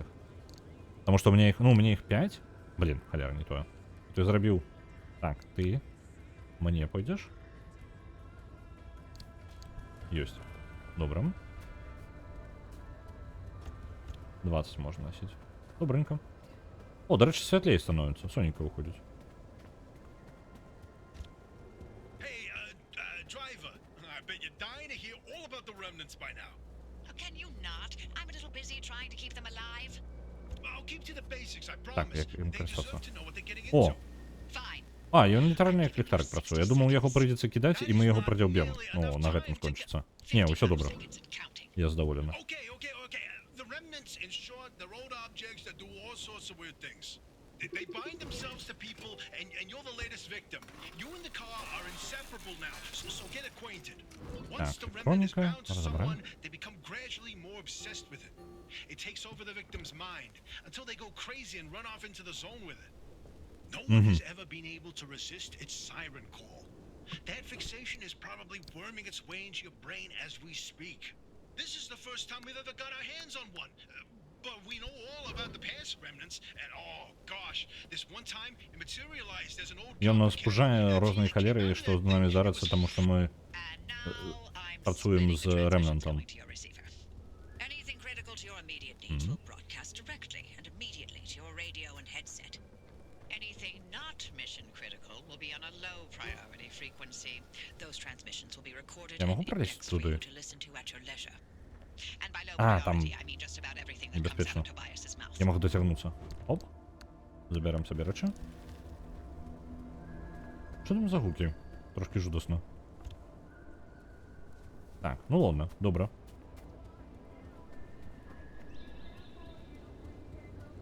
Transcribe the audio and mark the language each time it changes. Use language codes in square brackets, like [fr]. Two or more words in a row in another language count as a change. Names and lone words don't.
[be] Таму што мне іх, ну, мне іх 5. Блін, халяра, не тое. Ты зрабіў... Так, ты мне пойдзеш? Ёсць. Добра. 20 можна носіць. Добрынька. О, дарэчы, святлей становіцца. Сонька выходзіць. [en] Can you not? I'm a little busy trying to keep them alive. [be] Так, як ім карыстацца. О! [en] Fine. [be] А, ён літаральна як ліхтарик працуе. Я думаў, яго прыйдзецца кідаць, і мы яго прадзяўбем. Ну, на гэтым скончыцца. Не, ўсё добра. [en] Seconds and counting. [be] Я задаволены. [en] The remnants, in short, they're old objects that do all sorts of weird things. They bind themselves to people, and you're the latest victim. You and the car are inseparable now, so get acquainted. Once the remnant is bound to someone, they become gradually more obsessed with it. It takes over the victim's mind until they go crazy and run off into the zone with it. No one has ever been able to resist its siren call. That fixation is probably worming its way into your brain as we speak. This is the first time we've ever got our hands on one. But we know all about the past remnants, and oh gosh, this one time it materialized as an old... [be] Ён нас спужае рознай халерай, што з намі здарацца, таму што мы [en] And now I'm [be] працуем [en] submitting [be] з [en] the transmissions [be] ремнантом. [en] going to your receiver. Anything critical to your immediate needs will broadcast directly and immediately to your radio and headset. Anything not mission critical will be on a low priority frequency. Those transmissions will be recorded [ru] Я [en] and [ru] могу пролезть [en] indexed for [ru] туди? [en] you to listen to at your leisure. And by low [be] А, там [en] priority, I mean just about everything that comes out [be] небяспечна. [en] of Tobias's mouth. [be] Я магу дацягнуцца. Оп. Забярем сабе рэчы. Што там за гукі? Трошки жудасна. Так, ну ладно, добра.